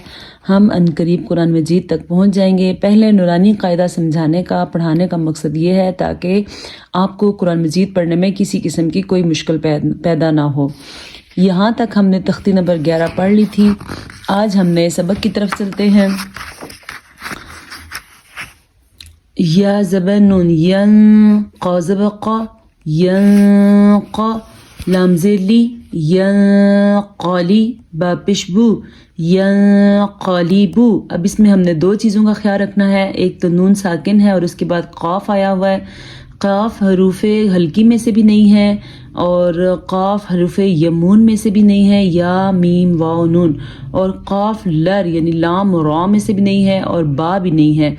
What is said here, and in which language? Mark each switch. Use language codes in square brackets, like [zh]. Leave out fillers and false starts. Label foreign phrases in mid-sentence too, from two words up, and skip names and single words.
[ur] ہم عنقریب قرآن مجید تک پہنچ جائیں گے۔ پہلے نورانی قاعدہ سمجھانے کا، پڑھانے کا مقصد یہ ہے تاکہ آپ کو قرآن مجید پڑھنے میں کسی قسم کی کوئی مشکل پیدا نہ ہو۔ یہاں تک ہم نے تختی نمبر 11 پڑھ لی تھی۔ آج ہم نئے سبق کی طرف چلتے ہیں۔ یا زبر نون ین، قا زبر قا، ین قا، لام زیر لی، ین قالی، با پیش بو، ین قالی بو۔ اب اس میں ہم نے 2 چیزوں کا خیال رکھنا ہے۔ ایک تو نون ساکن ہے اور اس کے بعد قاف آیا ہوا ہے۔ قاف حروف حلقی میں سے بھی نہیں ہے اور قاف حروف یمون میں سے بھی نہیں ہے، یا میم واو نون، اور قاف لر یعنی لام را میں سے بھی نہیں ہے اور با بھی نہیں ہے۔